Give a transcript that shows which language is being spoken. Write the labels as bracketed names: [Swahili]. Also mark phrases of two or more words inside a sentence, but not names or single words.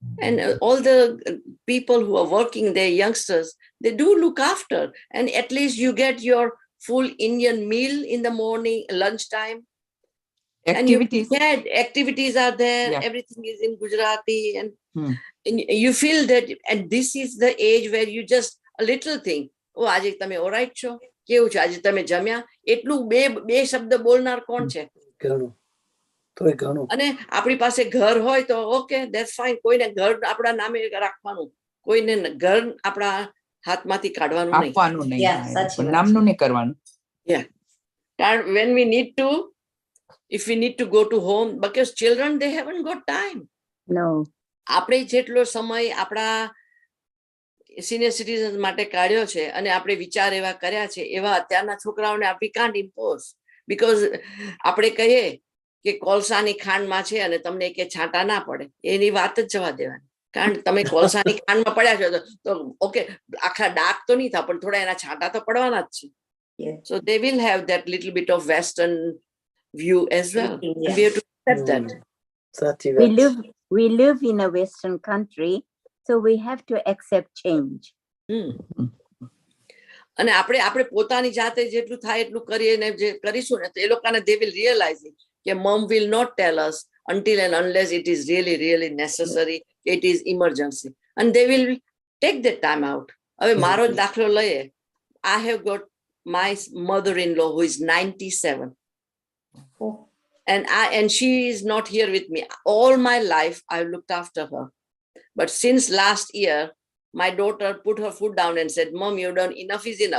[English] And all the people who are working there, youngsters, they do look after. And at least you get your full Indian meal in the morning, lunchtime. Activities. And activities are there. Yeah. Everything is in Gujarati. And Hmm. and you feel that, and this is the age where you just a little thing. [Gujarati] Oh, આજે તમે ઓરાઈટ છો? કેવું છે? આજે તમે જમ્યા? એટલું બે શબ્દ બોલનાર કોણ છે? ઘણું તોય ઘણું અને આપણી પાસે ઘર હોય તો [English] okay, that's fine. [Gujarati] કોઈને ઘર આપણા નામે રાખવાનું, કોઈને ઘર આપણા હાથમાંથી કાઢવાનું નહીં. આપવાનું નહીં. Yeah, હા, સાચી વાત નામનું નહીં કરવાનું. [English] કારણ when we need to, if we need to go to home, because children, they haven't got time. No. [Gujarati] આપણે જેટલો સમય આપણા સિનિયર સિટીઝન માટે કાઢ્યો છે અને આપણે વિચાર એવા કર્યા છે, એવા અત્યારના છોકરાઓને [English] we can't impose. [Gujarati] Because આપણે કહીએ કે કોલસાની ખાંડમાં છે અને તમને કે છાંટા ના પડે, એની વાત જ જવા દેવાની. કારણ તમે કોલસાની ખાંડમાં પડ્યા છો તો ઓકે, આખા ડાર્ક તો નહીં થાય, પણ થોડા એના છાંટા તો પડવાના જ છે. [English] Yeah. So they will have that little bit of Western view as well. Yeah. And we have to accept that. [Gujarati] સાચી [English] We [Gujarati] વાત [English] live in a Western country, so we have to accept change. [Gujarati] અને આપણે પોતાની જાતે જેટલું થાય એટલું કરીએ ને જે કરીશું ને, તો એ લોકોને [English] they will realize it કે mom will not tell us until and unless it is really really necessary, it is emergency, and they will take that time out. [Gujarati] હવે મારો જ દાખલો લઈએ. [English] I have got my mother-in-law who is 97. Oh. And she is not here with me. All my life I've looked after her, but since last year my daughter put her foot down and said, Mom, you've done enough is enough.